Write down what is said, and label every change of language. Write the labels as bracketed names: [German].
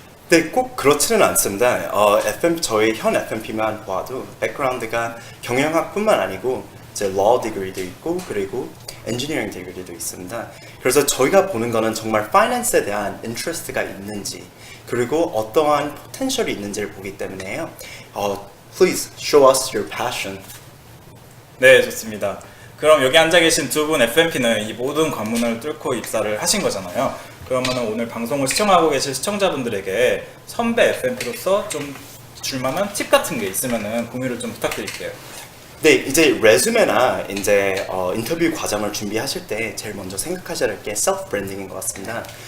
[Korean] 네, 꼭 그렇지는 않습니다. 저희 현 FMP만 봐도 백그라운드가 경영학뿐만 아니고 이제 law degree도 있고 그리고 engineering degree도 있습니다. 그래서 저희가 보는 거는 정말 파이낸스에 대한 인트레스트가 있는지 그리고 어떠한 포텐셜이 있는지를 보기 때문에요. [English] Please show us your passion. [Korean] 네, 좋습니다. 그럼 여기 앉아 계신 두 분 FMP는 이 모든 관문을 뚫고 입사를 하신 거잖아요. 그러면 오늘 방송을 시청하고 계실 시청자분들에게 선배 FMP로서 좀 줄만한 팁 같은 게 있으면 공유를 좀 부탁드릴게요. 네, 이제 레주메나 이제 인터뷰 과정을 준비하실 때 제일 먼저 생각하셔야 할 게 self branding인 것 같습니다.